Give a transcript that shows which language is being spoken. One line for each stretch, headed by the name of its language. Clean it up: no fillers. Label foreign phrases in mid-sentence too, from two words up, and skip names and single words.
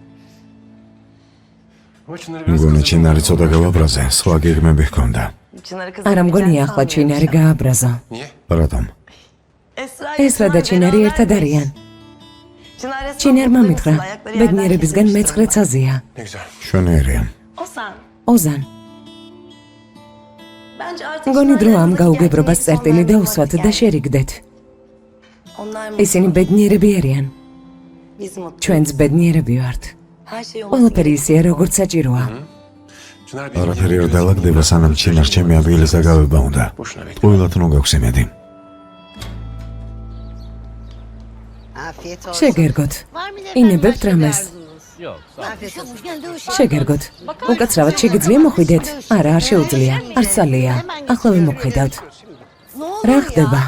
Georgian: მგონი ჩინარი ცოტა გავაბრაზე, სხვა გეგმები ჰქონდა. არა მგონია ახლა ჩინარი გააბრაზა.
Turkish: Niye?
Georgian: რატომ? ესრა და ჩინარი ერთად არიან. ჩინარმა მითხრა, ბედნიერებისგან მეცხრეც აზია.
Turkish: Ne güzel.
Georgian: შვენიერია. ოზან, მგონი დრო ამ გაუგებრობას წერტილი დაუსვათ და შერიგდეთ. ისინი ბედნიერები არიან. ჩვენც ბედნიერები ვართ. ყველაფერი ისეა, როგორც საჭიროა.
Turkish: Çınar bir
Georgian: არაფერი არ დაალაგდება, სანამ ჩინარ ჩემი ადგილის დაგავება უნდა.
Turkish: boşuna bekle.
Georgian: ყველათ ნუ გაქვს იმედი. შეგერგოთ. ინებებთ რამეს. შეგერგოთ. უკაცრავად შეგიძლია მოხვიდეთ? არა, არ შეუძლია. არ სალია. ახლა ვიმოხედავთ. რა ხდება?